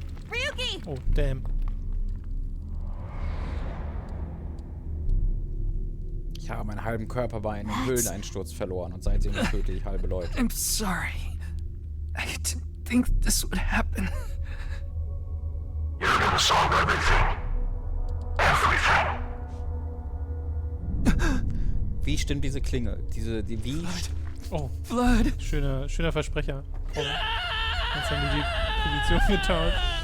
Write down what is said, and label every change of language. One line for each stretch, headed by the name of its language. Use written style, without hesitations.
English: Ryuki! Oh, damn.
German: Ich habe meinen halben Körper bei einem Höhleneinsturz verloren und seitdem töte ich halbe Leute.
English: I'm sorry. I didn't think this would happen. You're gonna solve everything.
German: Wie stimmt diese Klinge? Wie? Oh,
English: Blood.
German: Schöner Versprecher. Oh. Jetzt haben die Position getauscht.